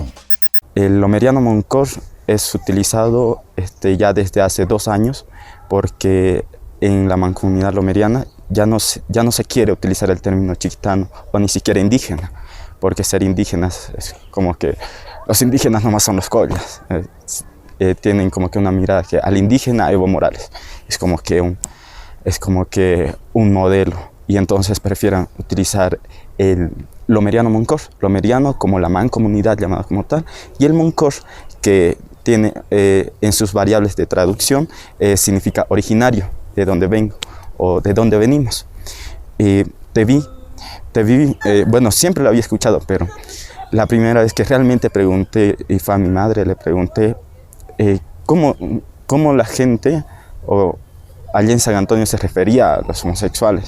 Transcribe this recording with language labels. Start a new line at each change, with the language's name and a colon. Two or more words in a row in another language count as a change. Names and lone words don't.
Spanish: El lomeriano Moncosh es utilizado ya desde hace 2 años porque en la mancomunidad lomeriana ya no se quiere utilizar el término chiquitano o ni siquiera indígena, porque ser indígenas es como que los indígenas nomás son los collas. Tienen como que una mirada que al indígena Evo Morales es como que un modelo, y entonces prefieren utilizar el lomeriano Moncosh, lomeriano como la mancomunidad llamada como tal, y el Moncosh que tiene en sus variables de traducción significa originario, de donde vengo o de donde venimos. Tebí, bueno, siempre lo había escuchado, pero la primera vez que realmente pregunté, y fue a mi madre, le pregunté cómo la gente o allá en San Antonio se refería a los homosexuales.